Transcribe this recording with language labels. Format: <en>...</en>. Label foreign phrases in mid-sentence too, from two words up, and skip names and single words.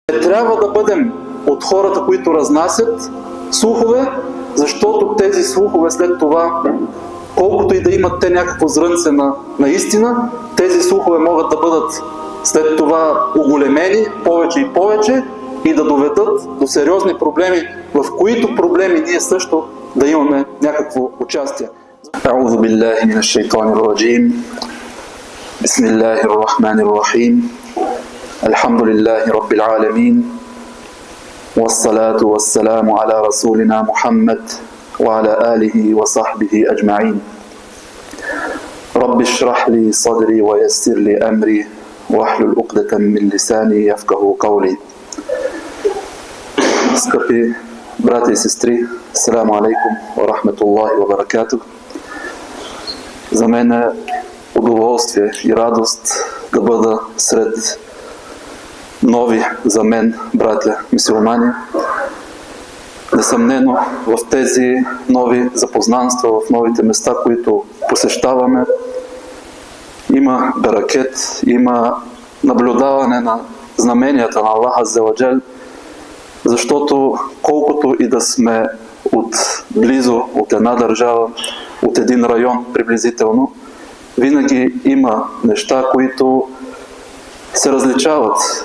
<bg>Не трябва да бъдем от хората, които разнасят слухове, защото тези слухове след това, колкото и да имат те някакво зрънце на истина, тези слухове могат да бъдат след това оголемени повече и повече и да доведат до сериозни проблеми, в които проблеми ние също да имаме някакво участие.</bg> <ar>أعوذ بالله من الشيطان الرجيم. بسم الله الرحمن الرحيم. الحمد لله رب العالمين. والصلاة والسلام على رسولنا محمد وعلى آله وصحبه أجمعين. رب اشرح لي صدري ويسر لي أمري واحلل عقدة من لساني يفقهوا قولي.</ar> <bg>Скъпи брати и сестри,</bg> <ar>السلام عليكم ورحمة الله وبركاته.</ar> <bg>За мен е удоволствие и радост да бъда сред нови за мен братя мюсюлмани. Несъмнено в тези нови запознанства, в новите места, които посещаваме, има берекет, има наблюдаване на знаменията на Аллах</bg> <ar>عز وجل,</ar> <bg>защото колкото и да сме близо от една държава, от един район приблизително, винаги има неща, които се различават.</bg>